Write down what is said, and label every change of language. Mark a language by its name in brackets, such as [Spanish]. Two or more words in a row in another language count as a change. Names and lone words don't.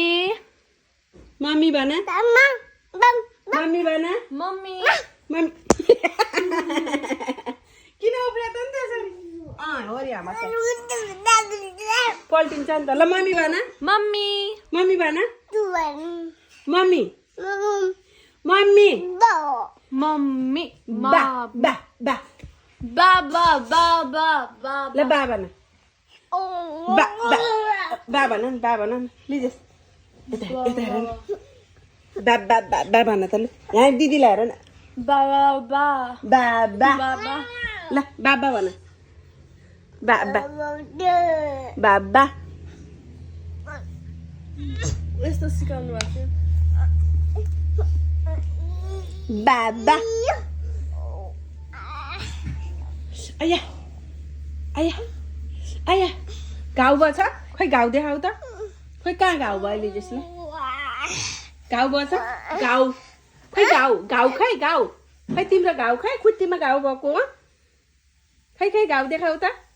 [Nepali] मम्मी भन मम्मी भन मम्मी मम्मी किन उफ्रिया त नि त्यसरी हो रे आमा पल्टिन्छ नि त ल मम्मी भन मम्मी मम्मी भन मम्मी मम्मी मम्मी बा बा बा बाबा बाबा ल बा भन बा बा बा भन नि बा भन नि लिजेस यता यता हेर न बा बा बा बा भन त ल यहाँ दिदीलाई हेर न बाबा बा बा बाबा ल बाबा भन बाबा बाबा यस्तो सिकाउनु भएको थियो बाबा आया आया आया घाउ भयो छ खोइ घाउ देखाऊ त खोइ कहाँ घाउ भयो लिजेसले घाउ भयो छ घाउ खोइ घाउ घाउ खै घाउ खै तिम्रो घाउ खै खुट्टीमा घाउ भएको हो खै खै घाउ देखाऊ त